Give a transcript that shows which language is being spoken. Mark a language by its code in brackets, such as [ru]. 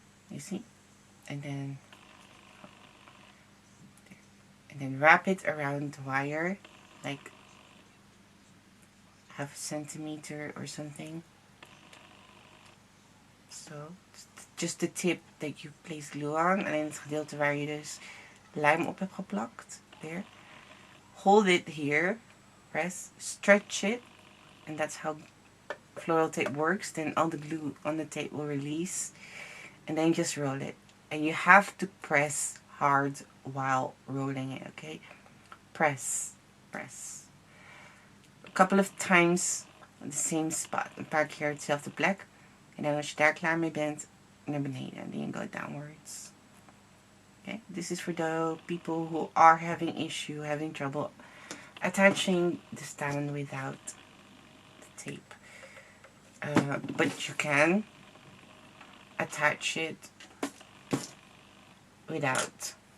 [en] You see? And then wrap it around the wire, like 1/2 centimeter or something. So just the tip that you place glue on, [nl] en het gedeelte waar je dus lijm op heb geplakt. [en] There. Hold it here. Press. Stretch it. And that's how floral tape works. Then all the glue on the tape will release. And then just roll it. And you have to press hard while rolling it, okay? Press. Press. A couple of times on the same spot. [nl] Een paar keer hetzelfde plek. En dan als je daar klaar mee bent, naar beneden. [en] And then you go downwards. Okay, this is for the people who are having trouble attaching the stamen without the tape. But you can attach it without.